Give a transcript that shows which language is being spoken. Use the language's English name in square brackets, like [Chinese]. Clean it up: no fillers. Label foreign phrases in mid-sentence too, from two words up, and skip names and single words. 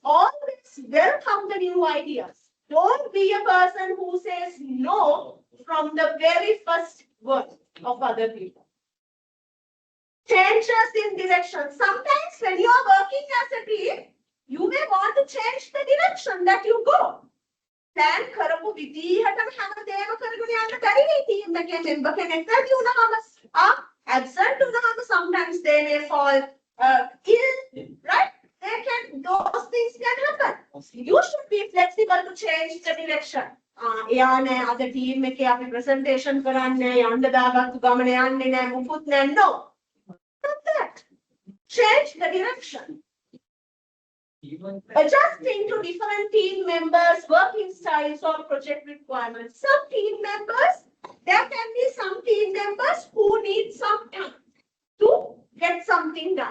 [English] Always welcome the new ideas. Don't be a person who says no from the very first word of other people. Changes in direction. Sometimes when you are working as a team, you may want to change the direction that you go. [Sinhala] Plan කරපු විදිහටම හැමදේම කරගෙන යන්න බැරි නේ team එකේ member කෙනෙක් වැඩි වුණාම absent වුණාම [English] sometimes they may fall ill, right? Those things can happen. You should be flexible to change the direction. [Sinhala] එයා නෑ අද team එකේ අපි presentation කරන්නේ යන්න දාගත්තු ගමන යන්නේ නෑ මුකුත් නෑ. [English] No. Not that. Change the direction. Adjusting to different team members, working styles or project requirements. Some team members, there can be some team members who need some time to get something done.